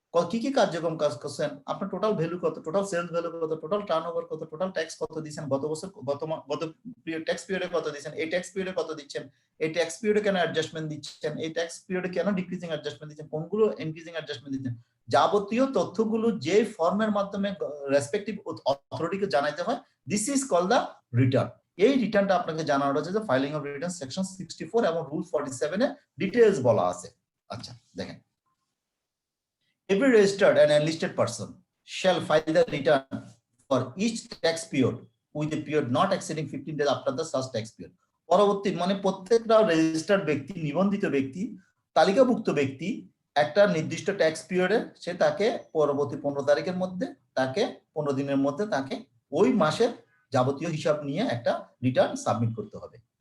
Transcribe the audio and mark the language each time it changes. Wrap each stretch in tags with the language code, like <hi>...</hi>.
<bn>কি কি কার্যক্রম কাজ করছেন, আপনার টোটাল ভ্যালু কত, টোটাল সেলস ভ্যালু কত, টোটাল টার্নওভার কত, টোটাল ট্যাক্স কত দিয়েছেন, গত বছর গত ট্যাক্স পিরিয়ডে কত দিয়েছেন, এই ট্যাক্স পিরিয়ডে কত দিচ্ছেন, এই ট্যাক্স পিরিয়ডে কেন অ্যাডজাস্টমেন্ট দিচ্ছেন, এই ট্যাক্স পিরিয়ডে কেন ডিক্রিজিং অ্যাডজাস্টমেন্ট দিচ্ছেন, কোনগুলো ইনক্রিজিং অ্যাডজাস্টমেন্ট দিচ্ছেন, যাবতীয় তথ্যগুলো যে ফর্মের মাধ্যমে রেসপেক্টিভ অথরিটিকে জানাইতে হয়,</bn> <en>This is called the return.</en> <bn>এই রিটার্নটা আপনাকে জানানো হচ্ছে যে ফাইলিং অফ রিটার্ন সেকশন 64 এবং রুল 47 এ ডিটেইলস বলা আছে। আচ্ছা, দেখেন,</bn> <en>every registered and enlisted person shall file the return for each tax period with a period not exceeding 15 days after the such tax period.</en> <bn>পরবর্তী মানে প্রত্যেকটা রেজিস্টার্ড ব্যক্তি, নিবন্ধিত ব্যক্তি, তালিকাভুক্ত ব্যক্তি একটা নির্দিষ্ট ট্যাক্স পিরিয়ডে সে তাকে পরবর্তী 15 তারিখের মধ্যে, তাকে 15 দিনের মধ্যে তাকে ওই মাসের যাবতীয় হিসাব নিয়ে একটা রিটার্ন সাবমিট করতে হবে।</bn>